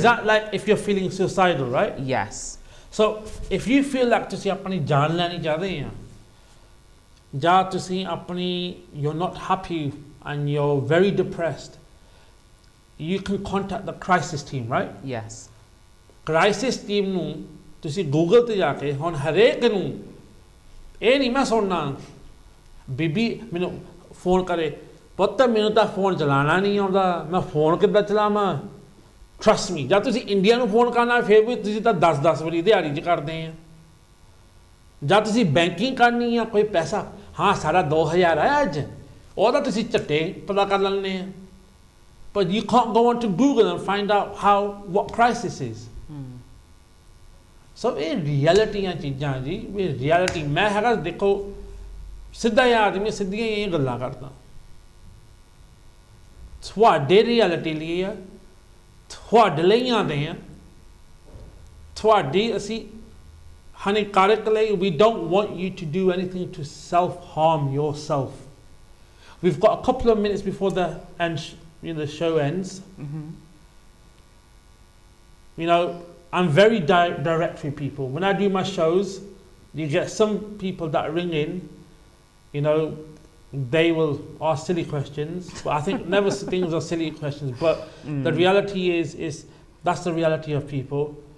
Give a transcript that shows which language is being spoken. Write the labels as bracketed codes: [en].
[en] Is that like if you're feeling suicidal, right? Yes. So if you feel like [pa] ਤੁਸੀਂ ਆਪਣੀ ਜਾਨ ਲੈਣੀ ਚਾਹਦੇ ਆ, ਜਾਂ ਤੁਸੀਂ ਆਪਣੀ, [en] you're not happy and you're very depressed, you can contact the crisis team, right? Yes. [pa] Crisis team ਨੂੰ ਤੁਸੀਂ Google ਤੇ ਜਾ ਕੇ, ਹੁਣ ਹਰੇਕ ਨੂੰ ਇਹ ਨਹੀਂ ਮੈਂ ਸੁਣਨਾ ਬੀਬੀ ਮੈਨੂੰ ਫੋਨ ਕਰੇ, ਪੁੱਤ ਮੈਨੂੰ ਤਾਂ ਫੋਨ ਚਲਾਉਣਾ ਨਹੀਂ ਆਉਂਦਾ, ਮੈਂ ਫੋਨ ਕਿੱਦਾਂ ਚਲਾਵਾਂ? [en] Trust me, [pa] ਜਦ ਤੁਸੀਂ ਇੰਡੀਆ ਨੂੰ ਫੋਨ ਕਰਨਾ ਫਿਰ ਵੀ ਤੁਸੀਂ ਤਾਂ 10 ਵਾਰੀ ਦਿਹਾੜੀ 'ਚ ਕਰਦੇ ਆ। ਜਦ ਤੁਸੀਂ ਬੈਂਕਿੰਗ ਕਰਨੀ ਆ, ਕੋਈ ਪੈਸਾ, ਹਾਂ ਸਾਡਾ 2000 ਆਇਆ ਅੱਜ, ਉਹਦਾ ਤੁਸੀਂ ਝੱਟੇ ਪਤਾ ਕਰ ਲੈਂਦੇ ਆ। [en] But you can't go on to Google and find out what crisis is. [pa] So ਇਹ ਰਿਐਲਿਟੀਆਂ ਚੀਜ਼ਾਂ ਜੀ, ਇਹ ਰਿਐਲਿਟੀ ਮੈਂ ਹੈਗਾ, ਦੇਖੋ ਸਿੱਧਾ ਇਹ ਆਦਮੀ ਸਿੱਧੀਆਂ ਇਹ ਗੱਲਾਂ ਕਰਦਾ, ਤੁਹਾਡੇ ਰਿਐਲਿਟੀ ਲਈ ਆ, ਤੁਹਾਡੇ ਲਈ ਆਉਂਦੇ ਆ, ਤੁਹਾਡੀ ਅਸੀਂ ਹਾਨੀਕਾਰਕ ਲਈ, [en] we don't want you to do anything to self-harm yourself. We've got a couple of minutes before the show ends. I'm very direct with people. When I do my shows, you get some people that ring in, they will ask silly questions, but I think never things are silly questions, but the reality is that's the reality of people.